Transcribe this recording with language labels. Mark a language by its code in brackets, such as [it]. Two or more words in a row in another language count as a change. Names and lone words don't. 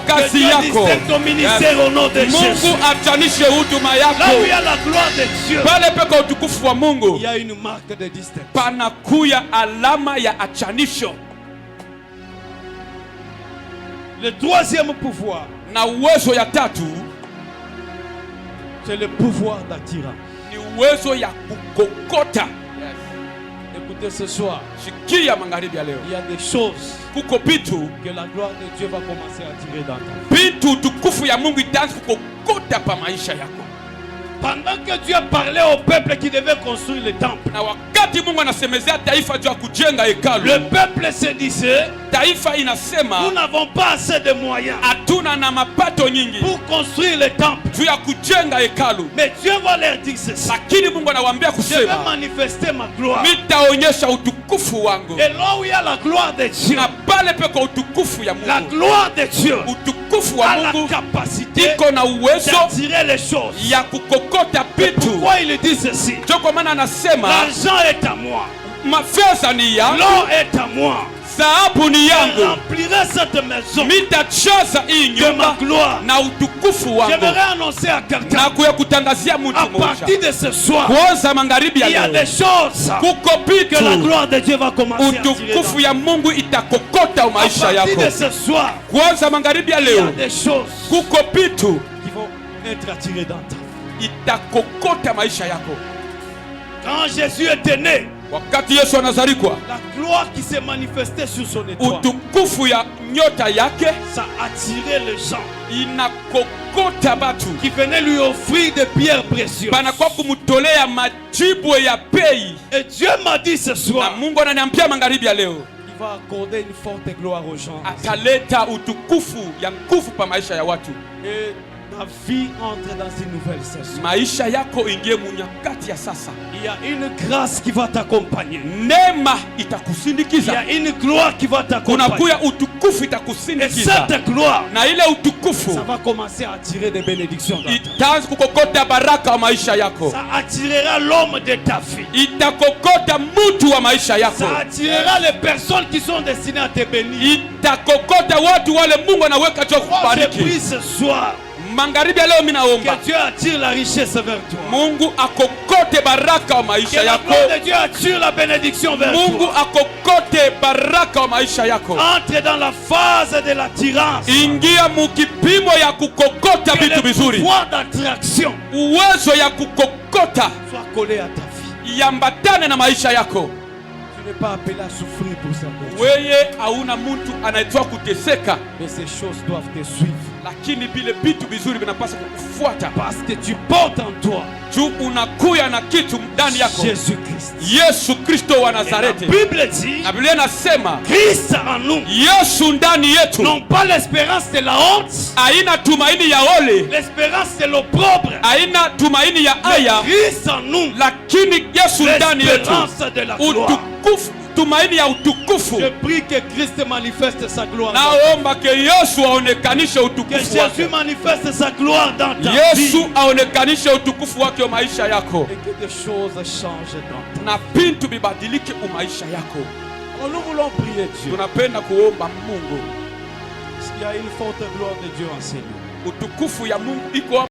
[fr] Que [sw] kazi [fr] Dieu [sw] yako. [fr] distingue ton ministère au nom de [sw] Mungu [fr] Jésus. [sw] achanishe huduma [fr] Là où il y [sw] yako. [fr] a la gloire de Dieu, [sw] Pale peko utukufu wa Mungu [fr] il y a une marque de distinction. [sw] panakuya alama ya achanisho. [fr] Le troisième pouvoir, [sw] Na uwezo ya tatu [fr] c'est le pouvoir d'attirance. [sw] ni uwezo ya kukokota. [fr] Écoutez ce soir, [sw] Shikia magharibi ya leo, [fr] il y a des choses [sw] kuko vitu [fr] que la gloire de Dieu va commencer à attirer dans ta vie. [sw] vitu utukufu ya Mungu itaanza kukokota pa maisha yako. [fr] Pendant que Dieu parlait au peuple qui devait construire le temple, [sw] Na wakati Mungu anasemezea taifa juu ya kujenga hekalu, [fr] le peuple se disait, [sw] taifa [fr] nous [sw] inasema [fr] n'avons pas assez de moyens [sw] hatuna na mapato nyingi [fr] pour construire le temple. [sw] juu ya kujenga hekalu. [fr] Mais Dieu va leur dire ceci. [sw] Lakini Mungu anawaambia [fr] Je vais [sw] kusema, [fr] manifester ma gloire. [sw] nitaonyesha utukufu wangu. [fr] Et là où il y a la gloire de Dieu, [sw] Na pale peko utukufu ya [fr] la [sw] Mungu, [fr] gloire de Dieu [sw] utukufu wa [fr] a la [sw] Mungu [fr] capacité [sw] iko na uwezo [fr] d'attirer les choses. [sw] ya kukokota vitu. [fr] Pourquoi il dit ceci? [sw] Ndio kwa maana anasema [fr] L'argent est à moi, [sw] mafedha ni yangu, [fr] l'or est à moi. [sw] dhahabu ni [fr] Je [sw] yangu, [fr] remplirai cette maison [sw] mitajaza hii [fr] de ma [sw] nyumba [fr] gloire. [sw] na utukufu wangu. [fr] J'aimerais annoncer à quelqu'un, [sw] Na kuya kutangazia mtu [fr] à [sw] mmoja [fr] partir de ce soir, [sw] kuanza magharibi [fr] il y [sw] ya [fr] a [sw] leo, [fr] des choses [sw] kuko [fr] que la [sw] vitu [fr] gloire de Dieu va commencer à attirer. [sw] utukufu ya Mungu itakokota [fr] À [sw] maisha [fr] partir [sw] yako. [fr] de ce soir, [sw] Kuanza magharibi ya [fr] il y a [sw] leo, [fr] des choses [sw] kuko vitu [fr] qui vont être attirées dans ta vie. [sw] itakokota maisha yako. [fr] Quand Jésus était né, [sw] Wakati Yesu anazarikwa, [fr] la gloire qui s'est manifestée sur son étoile, [sw] utukufu ya nyota yake [fr] ça attirait les gens [sw] inakokota batu, [fr] qui venaient lui offrir des pierres précieuses. [sw] banakuwa kumutolea majibu ya bei. [fr] Et Dieu m'a dit ce [sw] Na [fr] soir, [sw] Mungu ananiambia magharibi ya leo [fr] il va accorder une forte gloire aux gens. [sw] ataleta utukufu ya nguvu pa maisha ya watu. [fr] Et ta vie entre dans une nouvelle saison. [sw] Maisha yako ingie munyakati ya sasa. [fr] Il y a une grâce qui va t'accompagner. [sw] Neema [fr] Il y [sw] itakusindikiza, [fr] a une gloire qui va t'accompagner. [sw] kunakuya utukufu [fr] Et [sw] itakusindikiza, [fr] cette gloire, [sw] na ile utukufu [fr] ça va commencer à attirer des bénédictions dans ta vie. [sw] itaanza kukokota baraka wa maisha yako, [fr] Ça attirera l'homme de ta vie. [sw] itakokota mtu wa maisha yako, [fr] Ça attirera les personnes qui sont destinées à te bénir. [sw] itakokota watu wale Mungu anaweka juu ya [fr] Moi, je prie [sw] kubariki. [fr] ce soir [sw] Magharibi ya leo mimi naomba [fr] que Dieu attire la richesse vers toi. [sw] Mungu akokote baraka wa [fr] Que [sw] maisha [fr] la [sw] yako. [fr] gloire de Dieu attire la bénédiction vers [sw] Mungu [fr] toi. [sw] akokote baraka wa maisha yako. [fr] Entre dans la phase de l'attirance. [sw] Ingia mukipimo ya kukokota [fr] Que [sw] vitu [fr] le [sw] vizuri, [fr] pouvoir d'attraction [sw] uwezo ya kukokota [fr] soit collé à ta vie. [sw] yambatane na maisha yako. [fr] Tu n'es pas appelé à souffrir pour ça. [sw] Weye hauna mtu anaitwa kuteseka, [fr] Mais ces choses doivent te suivre. [sw] lakini vile vitu vizuri vinapaswa kukufuata [fr] Parce que tu portes en toi [sw] juu unakuya na kitu ndani yako, [fr] Jésus-Christ. [sw] Yesu Kristo wa [fr] Et la [sw] Nazareti. [fr] Bible dit, [sw] Na Biblia inasema [fr] Christ en nous. [sw] Yesu ndani yetu [fr] Non pas l'espérance de la honte, [sw] haina tumaini ya ole, [fr] l'espérance de l'opprobre. [sw] haina tumaini ya [fr] Mais [sw] aya, [fr] Christ en nous, [sw] lakini Yesu ndani yetu [fr] l'espérance de la gloire. [sw] utukufu, tumaini ya utukufu. [fr] Je prie que Christ manifeste sa gloire. [sw] Naomba ke Yesu aonekanishe [fr] Que [sw] utukufu [fr] Jésus [sw] wake, [fr] manifeste sa gloire dans ta [sw] Yesu [fr] vie. [sw] aonekanishe utukufu wake wa maisha yako, [fr] Et que des choses changent dans ta vie. [sw] na vitu vibadilike umaisha yako. [fr] Nous voulons prier Dieu. [sw] tunapenda kuomba Mungu. [fr] Il y a une forte gloire de Dieu en Seigneur. [sw] Utukufu ya Mungu iko